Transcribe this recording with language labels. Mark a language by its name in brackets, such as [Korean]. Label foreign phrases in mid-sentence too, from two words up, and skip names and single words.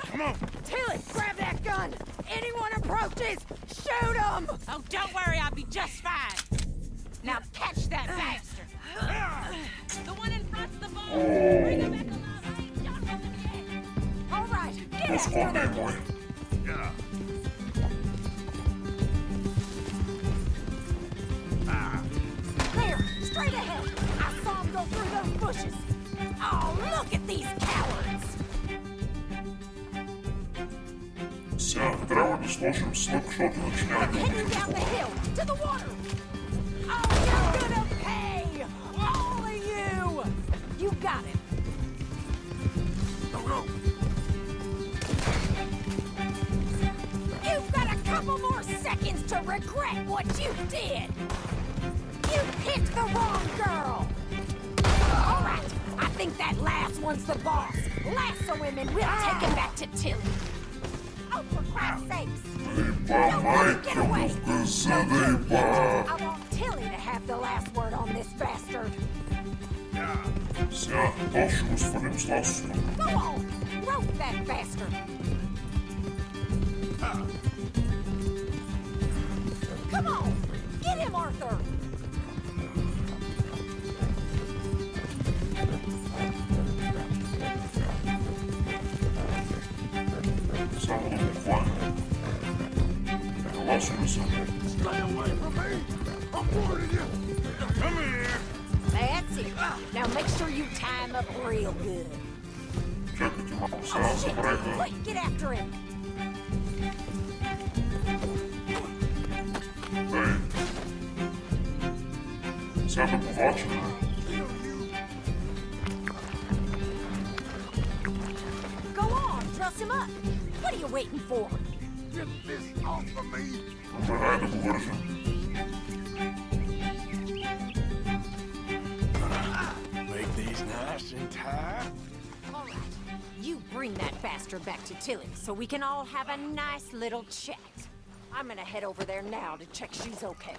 [English] Come on. Tilly, grab that gun! Anyone approaches, shoot him! Oh, don't worry. I'll be just fine. Now catch that bastard! The one in front's the ball. Bring him back alive. I ain't shot him yet. All right, get [Bulgarian] Този [English] after [Bulgarian] кон не е [English] them! [Bulgarian] мой. [English] Yeah. There, straight ahead! I saw him go through those bushes! Oh, look at these cowards! [Bulgarian] Сега трябва да сложим слъг, защото иначе няма да [English] Heading down the hill, to the water! Oh, you're gonna pay! All of you! You got it! Go, go. You've got a couple more seconds to regret what you did! You picked the wrong girl! one's the boss. Lasso him and we'll take him back to Tilly. Oh, for Christ's sakes! [Bulgarian] Заеба, майка му в къса, заеба. [English] I want Tilly to have the last word on this bastard. [Bulgarian] Сега, то ще го свалим с ласото. [English] Go on! Rope that bastard! Come on! Get him, Arthur! [Bulgarian] Само да го хване. Ласо се. [English] Stay away from me! I'm warning you! Come here. That's it. Now make sure you tie him up real good. [Bulgarian] Чакайте малко, сега забравиха. [English] Quick, get after him! [Bulgarian] Ей. Сега да го влачим. [English] Go on, dress him up! What are you waiting for? Get this off of me! [Bulgarian] Добре, дай да го вържем. [English] Make these nice and tight. All right, you bring that bastard back to Tilly so we can all have a nice little chat. I'm gonna head over there now to check she's okay.